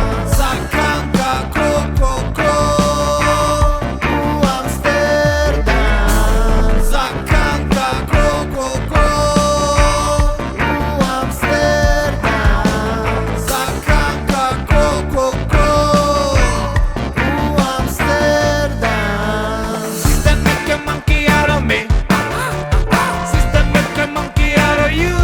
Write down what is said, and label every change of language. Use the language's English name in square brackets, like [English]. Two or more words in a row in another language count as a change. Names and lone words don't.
[Macedonian] Сакам како коко у Амстердам. Сакам како коко у Амстердам. Сакам како коко у Амстердам. [English] System make a monkey out of me. System make a monkey out of you.